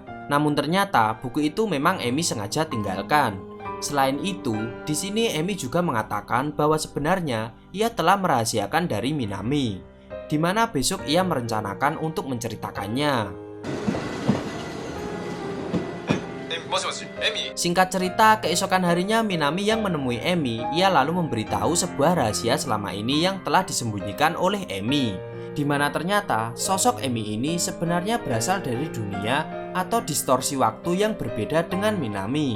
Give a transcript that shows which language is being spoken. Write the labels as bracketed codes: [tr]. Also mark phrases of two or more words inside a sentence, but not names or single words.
[id] Namun ternyata buku itu memang Emi sengaja tinggalkan. Selain itu, di sini Emi juga mengatakan bahwa sebenarnya ia telah merahasiakan dari Minami, di mana besok ia merencanakan untuk menceritakannya. [ja] もしもし、エミ。 [id] Singkat cerita, keesokan harinya Minami yang menemui Emi. Ia lalu memberitahu sebuah rahasia selama ini yang telah disembunyikan oleh Emi, di mana ternyata sosok Emi ini sebenarnya berasal dari dunia atau distorsi waktu yang berbeda dengan Minami.